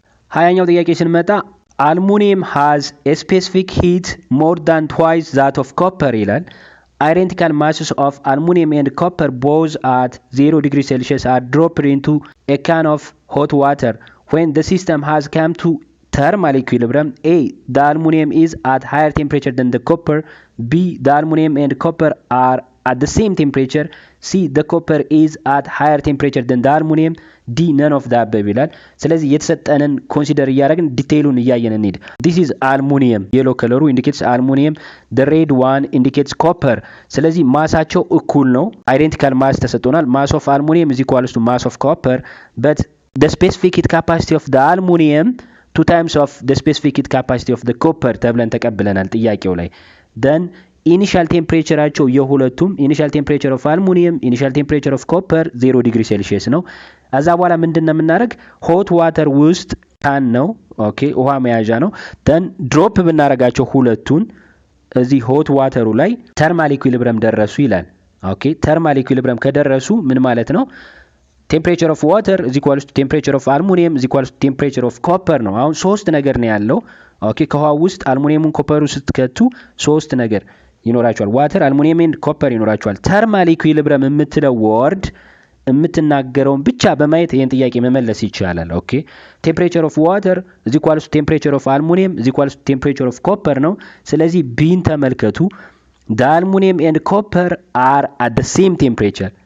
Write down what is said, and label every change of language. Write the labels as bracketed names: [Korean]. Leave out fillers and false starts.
[Amharic] 20ኛው ጥያቄ ስንመጣ [English] aluminum has a specific heat more than twice that of copper ይላል። identical masses of aluminum and copper both at 0 degrees Celsius are dropped into a can of hot water when the system has come to thermal equilibrium. A, the aluminum is at higher temperature than the copper. B, the aluminum and copper are at the same temperature. C, the copper is at higher temperature than the aluminum. D, none of the above ይላል። [Amharic] ስለዚህ የተሰጠንን ኮንሲደር እያደረግን ዲቴይሉን እያየን እንሂድ። [English] This is aluminum. yellow color indicates aluminum. The red one indicates copper. [Amharic] ስለዚህ ማሳቸው እኩል ነው። identical mass ተሰጥቶናል። [English] mass of aluminum is equal to mass of copper, but the specific heat capacity of the aluminum 2 times of the specific heat capacity of the copper [Amharic] ተብለን ተቀብለናል ጥያቄው ላይ። then ኢኒሻል ቴምፕሬቸራቸው የሁለቱም ኢኒሻል ቴምፕሬቸር ኦፍ አልሙኒየም ኢኒሻል ቴምፕሬቸር ኦፍ ኮፐር 0 ዲግሪ ሴልሺየስ ነው። ከዛ በኋላ ምንድነው የምናደርግ? ሆት ዋተር ውስጥ ካን ነው ኦኬ ውሃ መያዣ ነው። ደን ድሮፕ ብናረጋቸው ሁለቱን እዚህ ሆት ዋተሩ ላይ ተርማል ኢኩዊሊብረም ደረሱ ይላል። ኦኬ ተርማል ኢኩዊሊብረም ከደረሱ ምን ማለት ነው? ቴምፕሬቸር ኦፍ ዋተር is equal to ቴምፕሬቸር ኦፍ አልሙኒየም is equal to ቴምፕሬቸር ኦፍ ኮፐር ነው። አሁን ሶስት ነገር ነው ያለው። ኦኬ ከውሃ ውስጥ አልሙኒየሙን ኮፐሩ ስትከቱ ሶስት ነገር ይኖራቸዋል። ዋተር፣ አልሙኒየም ኤንድ ኮፐር ይኖራቸዋል። ተርማል ኢኩዊሊብረም የምትለው ወርድ የምትናገረውን ብቻ በማየት ይሄን ጥያቄ መመለስ ይቻላል። ኦኬ ቴምፕሬቸር ኦፍ ዋተር is equal to ቴምፕሬቸር ኦፍ አልሙኒየም is equal to ቴምፕሬቸር ኦፍ ኮፐር ነው። ስለዚህ ቢን ተመልከቱ። [English] the aluminum and copper are at the same temperature.